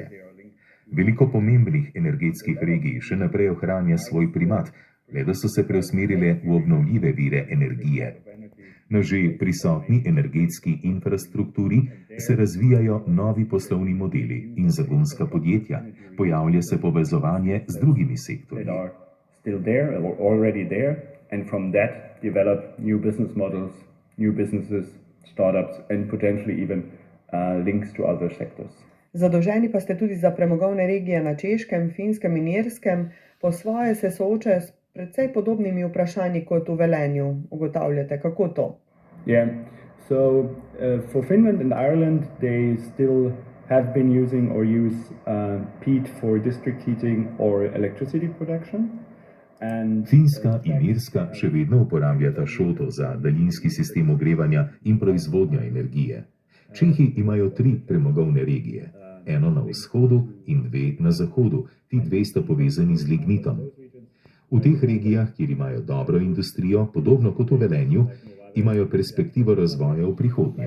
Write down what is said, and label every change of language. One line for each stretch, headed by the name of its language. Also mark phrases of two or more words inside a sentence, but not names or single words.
Slovenian: Veliko pomembnih energetskih regij še naprej ohranja svoj primat, le da so se preusmerile v obnovljive vire energije. Na že prisotni energetski infrastrukturi se razvijajo novi poslovni modeli in zagonska podjetja, pojavlja se povezovanje z drugimi sektorji.
English: Still there, or already there, and from that develop new business models, new businesses, startups, and potentially even links to other sectors.
Slovenian: Zadolženi pa ste tudi za premogovne regije na Češkem, Finskem in Irskem. Po svoje se soočajo s precej podobnimi vprašanji kot v Velenju. Ugotavljate, kako to?
English: Yeah, so for Finland and Ireland, they still have been using or use peat for district heating or electricity production.
Slovenian: Finska in Irska še vedno uporabljata šoto za daljinski sistem ogrevanja in proizvodnjo energije. Čehi imajo 3 premogovne regije, eno na vzhodu in 2 na zahodu. Ti 2 sta povezani z lignitom. V teh regijah, kjer imajo dobro industrijo, podobno kot v Velenju, imajo perspektivo razvoja v prihodnje.